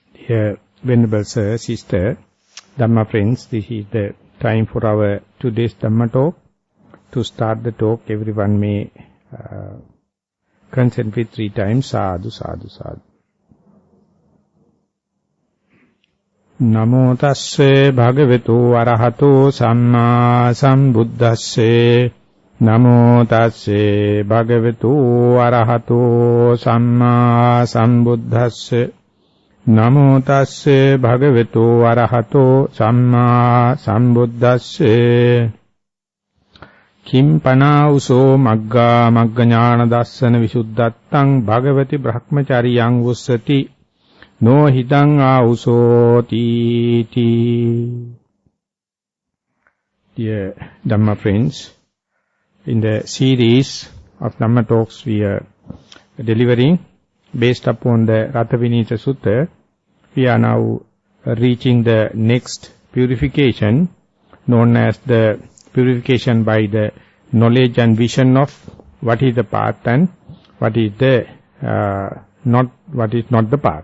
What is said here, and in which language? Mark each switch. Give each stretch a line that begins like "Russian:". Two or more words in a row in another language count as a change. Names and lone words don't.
English: Dear Venerable Sir, Sister, Dhamma friends, this is the time for our today's Dhamma talk. To start the talk, everyone may consent with 3 times,
Pali: sadhu, sadhu, sadhu. Namo tasse bhagavato arahato samma sambuddhasse. Namo tasse bhagavato arahato samma sambuddhasse. Namo tasse bhagavato arahato samma sambuddhasse. Kim panauso magga magganyana dassana visuddhattang bhagavati brahmacharyang vussati no hidang auso ti.
English: Dear Dhamma friends, in the series of Dhamma talks we are delivering based upon the Rathavinitha Sutta, we are now reaching the next purification known as the purification by the knowledge and vision of what is the path and what is the not the path.